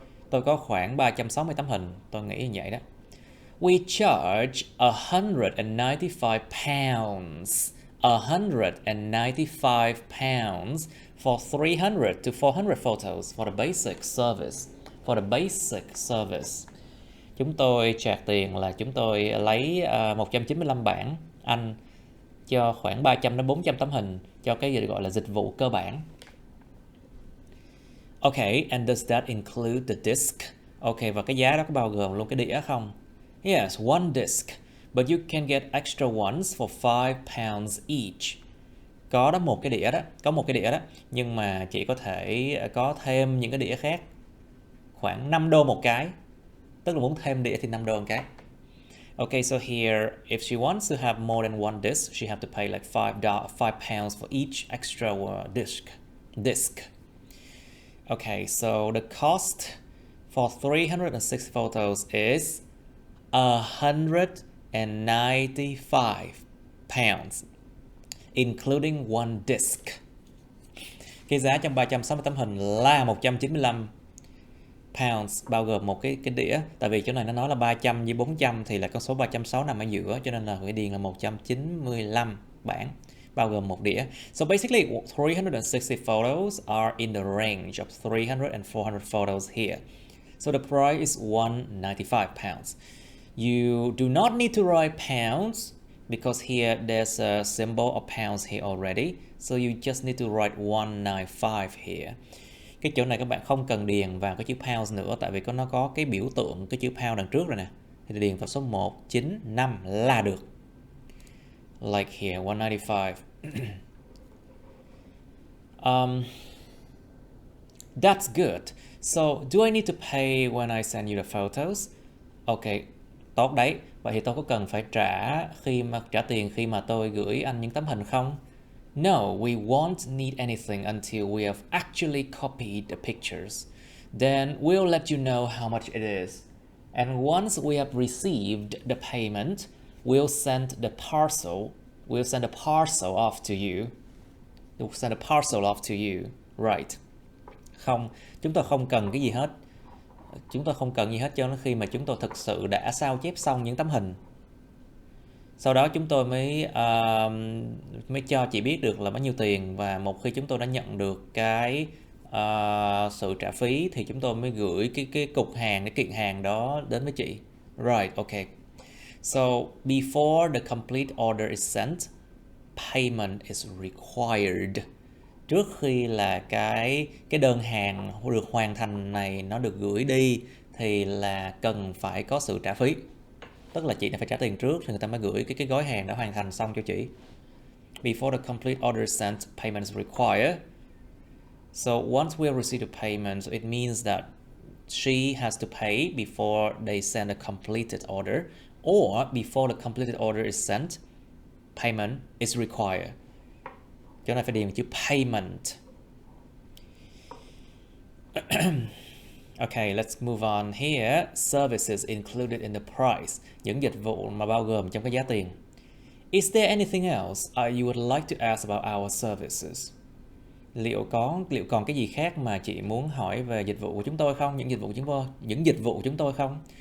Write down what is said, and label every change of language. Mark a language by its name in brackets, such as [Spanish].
[Vietnamese] Tôi có khoảng 360 tấm hình, tôi nghĩ như vậy đó. [English] We charge 195 pounds. 195 pounds for 300 to 400 photos for the basic service. [Vietnamese] Chúng tôi charge tiền là chúng tôi lấy 195 bảng Anh cho khoảng 300 đến 400 tấm hình cho cái gì gọi là dịch vụ cơ bản. [English] Okay, and does that include the disc? [Vietnamese] Okay, và cái giá đó có bao gồm luôn cái đĩa không? [English] Yes, one disc. But you can get extra ones for 5 pounds each. [Vietnamese] Có một cái đĩa đó, nhưng mà chỉ có thể có thêm những cái đĩa khác khoảng 5 đô một cái. Tức là muốn thêm đĩa thì 5 đô một cái. [English] Okay, so here, if she wants to have more than one disc, she have to pay like 5 pounds for each extra disc. Okay, so the cost for 360 photos is 195 pounds, including one disc. [Vietnamese] Cái giá trong 360 tấm hình là 195 pounds, bao gồm một cái đĩa. Tại vì chỗ này nó nói là 300 với 400 thì là con số 360 nằm ở giữa, cho nên là phải điền là 195 bảng, bao gồm một đĩa. [English] So basically, 360 photos are in the range of 300 and 400 photos here. So the price is 195 pounds. You do not need to write pounds because here there's a symbol of pounds here already. So you just need to write 195 here. [Vietnamese] Cái chỗ này các bạn không cần điền vào cái chữ pounds nữa, tại vì nó có cái biểu tượng cái chữ pound đằng trước rồi nè. Thì điền vào số 195 là được. [English] Like here, 195. That's good. So, do I need to pay when I send you the photos? [Vietnamese] Okay, tốt đấy. Vậy thì tôi có cần phải trả tiền khi mà tôi gửi anh những tấm hình không? [English] No, we won't need anything until we have actually copied the pictures. Then we'll let you know how much it is. And once we have received the payment, we'll send the parcel. We'll send a parcel off to you. We'll send a parcel off to you. Right. [Vietnamese] Không, chúng tôi không cần cái gì hết. Chúng tôi không cần gì hết cho đến khi mà chúng tôi thực sự đã sao chép xong những tấm hình. Sau đó chúng tôi mới cho chị biết được là bao nhiêu tiền, và một khi chúng tôi đã nhận được cái sự trả phí thì chúng tôi mới gửi cái cục hàng, cái kiện hàng đó đến với chị. [English] Right, okay. So before the complete order is sent, payment is required. [Vietnamese] Trước khi là cái đơn hàng được hoàn thành này nó được gửi đi thì là cần phải có sự trả phí. Tức là chị đã phải trả tiền trước thì người ta mới gửi cái gói hàng đã hoàn thành xong cho chị. [English] Before the complete order is sent, payment is required. So once we have received the payment, it means that she has to pay before they send a completed order, or before the completed order is sent, payment is required. [Vietnamese] Chỗ này phải điền chữ payment. [English] Okay, let's move on here. Services included in the price. [Vietnamese] Những dịch vụ mà bao gồm trong cái giá tiền. [English] Is there anything else you would like to ask about our services? [Vietnamese] Liệu còn cái gì khác mà chị muốn hỏi về dịch vụ của chúng tôi không? Những dịch vụ của chúng tôi không?